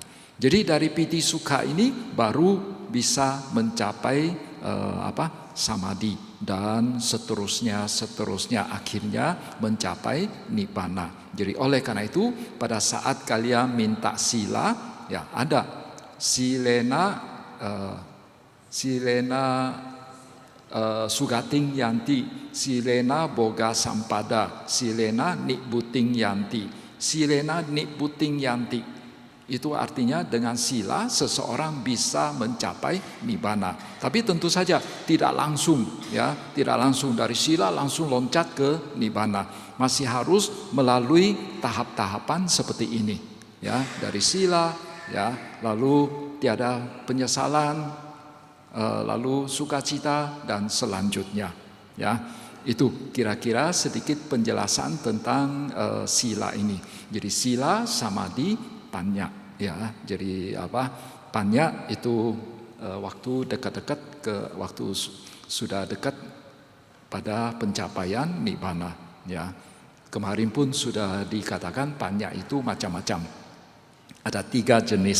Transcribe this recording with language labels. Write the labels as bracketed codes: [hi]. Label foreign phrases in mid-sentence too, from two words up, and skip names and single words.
[id] Jadi dari [pi] piti sukha [id] ini baru bisa mencapai samadhi dan seterusnya akhirnya mencapai nibbana. Jadi oleh karena itu pada saat kalian minta sila, ya ada [pi] silena sugating yanti, silena boga sampada, silena nibbutting yanti, silena nibbutting yanti. [id] Itu artinya dengan sila seseorang bisa mencapai nibbana. Tapi tentu saja tidak langsung, ya, tidak langsung dari sila langsung loncat ke nibbana. Masih harus melalui tahap-tahapan seperti ini, ya, dari sila, ya, lalu tiada penyesalan, lalu sukacita dan selanjutnya, ya. Itu kira-kira sedikit penjelasan tentang sila ini. Jadi sila, samadhi, panya, ya. Jadi panya itu waktu dekat-dekat ke waktu sudah dekat pada pencapaian nibbana, ya. Kemarin pun sudah dikatakan panya itu macam-macam. Ada 3 jenis.